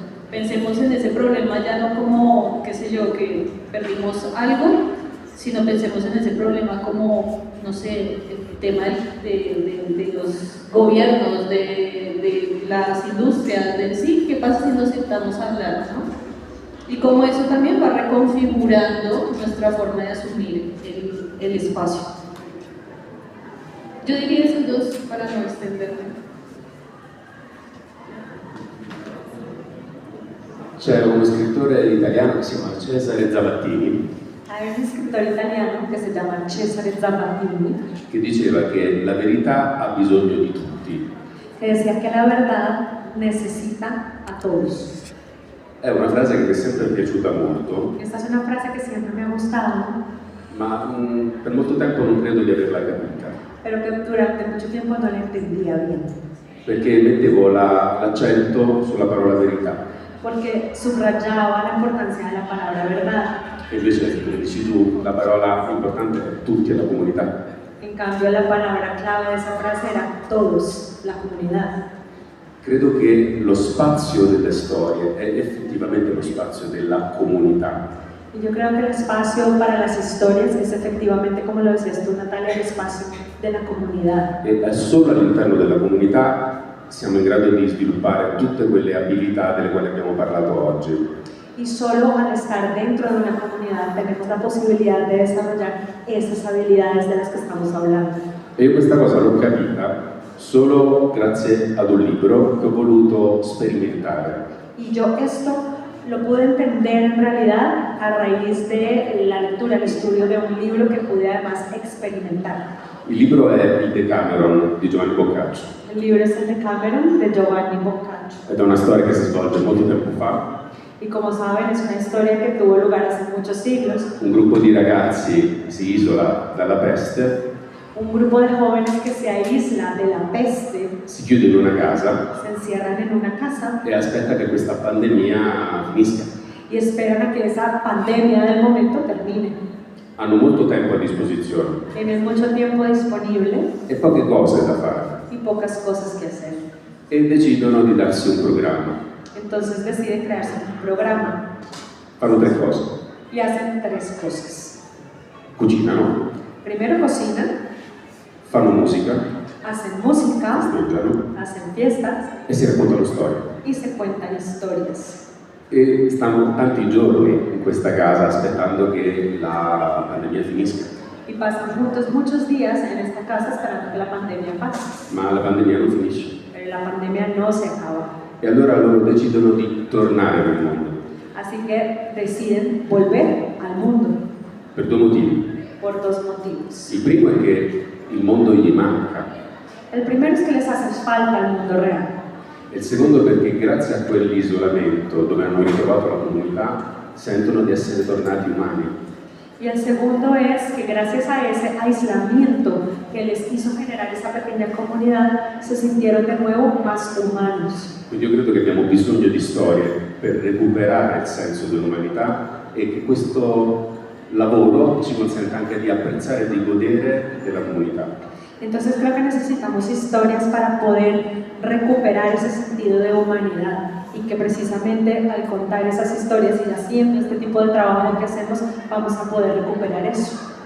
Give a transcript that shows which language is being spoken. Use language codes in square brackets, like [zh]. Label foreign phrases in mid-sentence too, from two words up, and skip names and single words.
[es] Pensemos en ese problema ya no como, qué sé yo, que perdimos algo, sino pensemos en ese problema como, no sé, el tema de los gobiernos, de las industrias, de sí, qué pasa si nos sentamos a hablar, ¿no? Y cómo eso también va reconfigurando nuestra forma de asumir el espacio. Yo diría esos dos para no extenderme. [it] C'è uno scrittore italiano che si chiama Cesare Zavattini. [es] Hay un escritor italiano que se llama Cesare Zavattini [it] che diceva che la verità ha bisogno di tutti. [es] que decía que la verdad necesita a todos. [it] È una frase che mi è sempre piaciuta molto, [es] Esta es una frase que siempre me ha gustado, [it] ma per molto tempo non credo di averla capita, [es] pero que durante mucho tiempo no la entendía bien, [it] perché mettevo l'accento sulla parola verità. [es] porque subrayaba la importancia de la palabra verdad. [it] E invece, come dici tu, la parola importante è tutti, è la comunità. [es] En cambio, la palabra clave de esa frase era todos, la comunidad. [it] Credo che lo spazio delle storie è effettivamente lo spazio della comunità. [es] Y yo creo que el espacio para las historias es efectivamente, como lo decías tú, Natalia, el espacio de la comunidad. [it] E solo all'interno della comunità siamo in grado di sviluppare tutte quelle abilità delle quali abbiamo parlato oggi. [es] Y solo al estar dentro de una comunidad tenemos la posibilidad de desarrollar esas habilidades de las que estamos hablando. [it] E io questa cosa l'ho capita solo grazie ad un libro che ho voluto sperimentare. [es] Y yo esto lo pude entender en realidad a raíz de la lectura, el estudio de un libro que pude además experimentar. [it] Il libro è il Decameron di Giovanni Boccaccio. [es] El libro es el Decameron de Giovanni Boccaccio. [it] Ed è una storia che si svolge molto tempo fa. [es] Y como saben, es una historia que tuvo lugar hace muchos siglos. [it] Un gruppo di ragazzi si isola dalla peste, [es] Un grupo de jóvenes que se aísla de la peste, [it] si chiude in una casa [es] se encierran en una casa [it] e aspetta che questa pandemia finisca. [es] y esperan a que esa pandemia del momento termine. [it] Hanno molto tempo a disposizione [es] Tienen mucho tiempo disponible [it] e poche cose da fare [es] y pocas cosas que hacer. [it] e decidono di darsi un programma. [es] Entonces deciden crearse un programa [it] Fanno 3 cose. [es] y hacen 3 cosas. [it] Cucinano, [es] Primero cocinan, [it] fanno musica, [es] hacen música, [it] festeggiano [es] hacen fiestas [it] e si raccontano storie. [es] y se cuentan historias. [it] E stanno tanti giorni in questa casa aspettando che la pandemia finisca. [es] Y pasan juntos muchos días en esta casa esperando que la pandemia pase. [it] Ma la pandemia non finisce. [es] Pero la pandemia no se acaba. [it] E allora loro decidono di tornare nel mondo [es] Así que deciden volver al mundo [it] per 2 motivi. [es] por 2 motivos. [it] Il primo è che il mondo gli manca [es] El primero es que les hace falta el mundo real. [it] e il secondo perché grazie a quell'isolamento dove hanno ritrovato la comunità sentono di essere tornati umani. [es] Y el segundo es que gracias a ese aislamiento que les hizo generare esa pequeña comunidad, se sintieron de nuevo más humanos. [it] Quindi io credo che abbiamo bisogno di storie per recuperare il senso dell'umanità e che questo lavoro ci consente anche di apprezzare e di godere della comunità. [es] Entonces creo que necesitamos historias para poder recuperar ese sentido de humanidad y que precisamente al contar esas historias y haciendo este tipo de trabajo que hacemos vamos a poder recuperar eso.